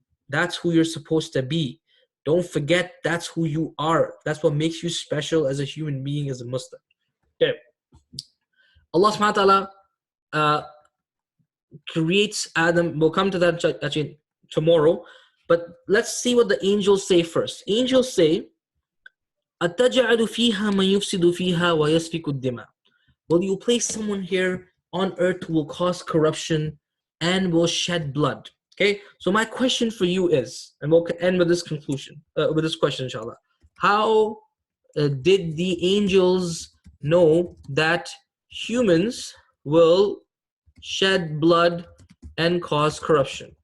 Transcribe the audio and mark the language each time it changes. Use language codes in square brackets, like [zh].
[en] That's who you're supposed to be. Don't forget, that's who you are. That's what makes you special as a human being, as a Muslim. Okay. Allah subhanahu wa ta'ala creates Adam. We'll come to that actually tomorrow, but let's see what the angels say first. Angels say, [ar] أَتَجْعَلُ فِيهَا مَنْ يُفْسِدُ فِيهَا وَيَسْفِكُ الدِّمَاءَ. [en] Will you place someone here on earth who will cause corruption and will shed blood? Okay, so my question for you is, and we'll end with this conclusion, with this question, inshallah. How did the angels know that humans will shed blood and cause corruption?